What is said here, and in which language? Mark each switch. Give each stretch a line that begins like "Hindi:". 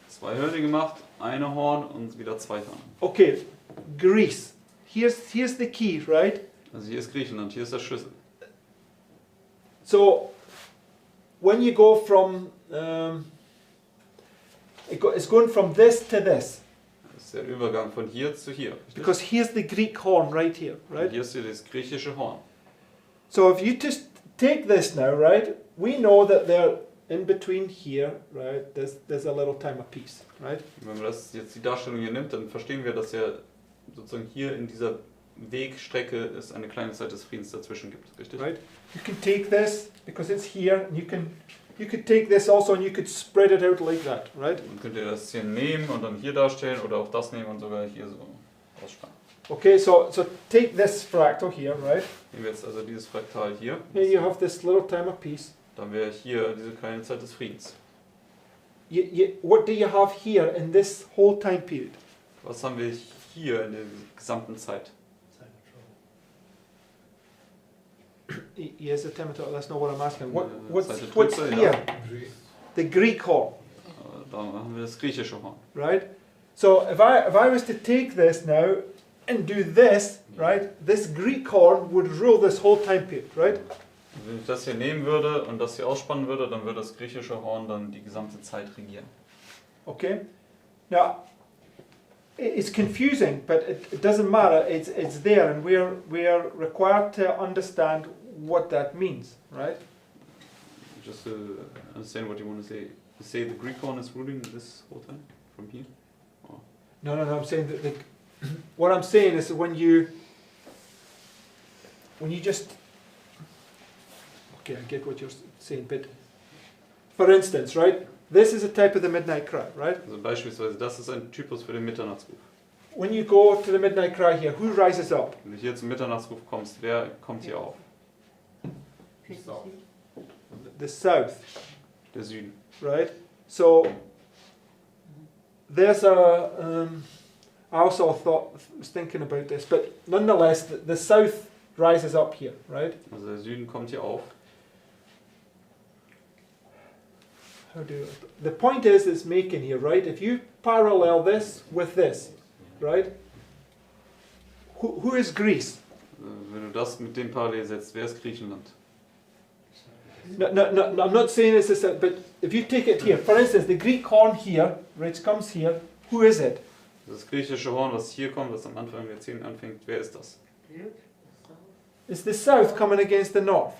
German: 2 Hörner gemacht, eine Horn und wieder 2 Hörner.
English: Okay, Greece. Here's the key, right?
German: Also hier ist Griechenland, hier ist der Schlüssel.
English: So when you go from it's going from this to this,
German: Das ist der Übergang von hier zu hier. Richtig?
English: because here's the Greek horn right here,
German: Und
English: right?
German: hier ist hier das griechische Horn.
English: So if you just take this now, right? We know that they're in between here, right? There's a little time of peace, right?
German: Und wenn man das jetzt die Darstellung hier nimmt, dann verstehen wir, dass ja sozusagen hier in dieser Wegstrecke es eine kleine Zeit des Friedens dazwischen gibt. Richtig?
English: Right? You can take this because it's here, and you could take this also, and you could spread it out like that, right?
German: Dann könnt ihr das hier nehmen und dann hier darstellen oder auch das nehmen und sogar hier so ausspannen.
English: Okay, so take this fractal here, right?
German: Nehmen wir jetzt also dieses Fraktal hier.
English: Here you have this little time of peace.
German: Dann wäre hier diese kleine Zeit des Friedens.
English: What do you have here in this whole time period?
German: Was haben wir hier in der gesamten Zeit?
English: Yes, the Timotheus, that's not what I'm asking. What's
German: Zeit der
English: what's
German: Trübsal,
English: here?
German: ja.
English: The Greek horn,
German: Da haben wir das griechische Horn.
English: right? So if I was to take this now and do this, right? This Greek horn would rule this whole time period, right?
German: Und wenn ich das hier nehmen würde und das hier ausspannen würde, dann würde das griechische Horn dann die gesamte Zeit regieren.
English: Okay. Now it's confusing, but it doesn't matter. It's there, and we're required to understand what that means, right? Just to understand what you want to say. You say the Greek horn is ruling this whole time from here? No. I'm saying that what I'm saying is that when you just okay, I get what you're saying, but for instance, right? This is a type of the midnight cry, right?
German: Also beispielsweise, das ist ein Typus für den Mitternachtsruf.
English: When you go to the midnight cry here, who rises up?
German: Wenn du hier zum Mitternachtsruf kommst, wer kommt hier auf?
English: The south,
German: Der Süden.
English: right? So there's a. I also was thinking about this, but nonetheless, the south rises up here, right?
German: Also der Süden kommt hier auf.
English: The point is, it's making here, right? If you parallel this with this, right? Who is Greece?
German: Wenn du das mit dem parallel setzt, wer ist Griechenland?
English: No, I'm not saying this is, but if you take it here, for instance, the Greek horn here, which comes here, who is it?
German: Das griechische Horn, was hier kommt, was am Anfang der 10 anfängt, wer ist das?
English: It's the south coming against the north,